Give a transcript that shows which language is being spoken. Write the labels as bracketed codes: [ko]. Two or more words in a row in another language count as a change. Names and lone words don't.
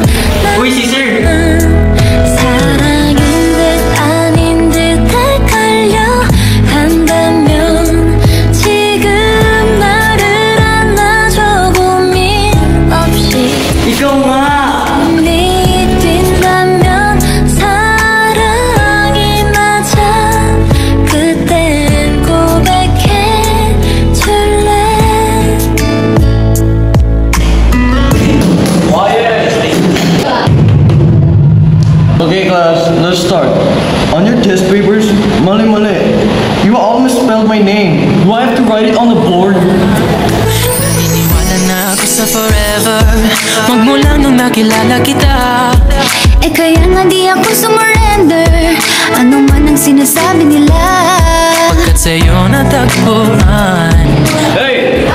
[tl] Uy, si Sir! [ko] 사랑인 듯 아닌 듯 헷갈려 한다면 지금 나를 안아줘 고민 없이. [tl] Ikaw nga! [ko] 뛴다면 사랑이 맞아. 그땐 고백해 줄래? [en] Okay class, let's start. On your test papers, mali. You all misspelled my name. Do I have to write it on the board? [tl] Wala na ako sa forever magmula nung nakilala kita. Eh kaya nga di ako sumurrender, ano man ang sinasabi nila. Pagkat sa'yo natagpuan, [en] Hey!